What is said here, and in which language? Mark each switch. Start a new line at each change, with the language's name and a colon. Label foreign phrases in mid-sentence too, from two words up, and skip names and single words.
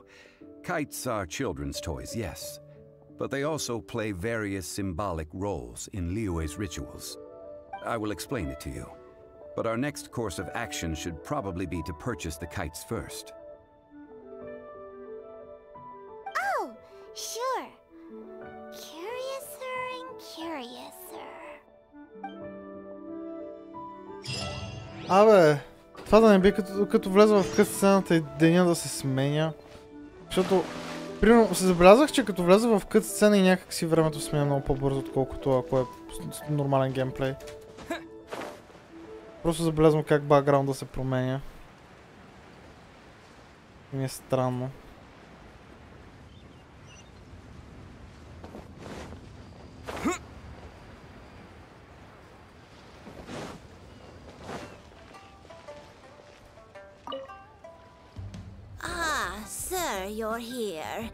English: Kites are children's toys, yes. But they also play various symbolic roles in Liyue's rituals. I will explain it to you. But our next course of action should probably be to purchase the kites first. Oh, sure. Curiouser and curiouser.
Bulgarian: Абе, това да не би като влеза в кътсцената и деня да се сменя. Защото, примерно, се забелязах, че като влеза в кътсцена и някак си времето сменя много по-бързо, отколкото ако е нормален геймплей. Просто забелязвам как бакграунда се променя. И ми е странно.
English: Sir, you're here.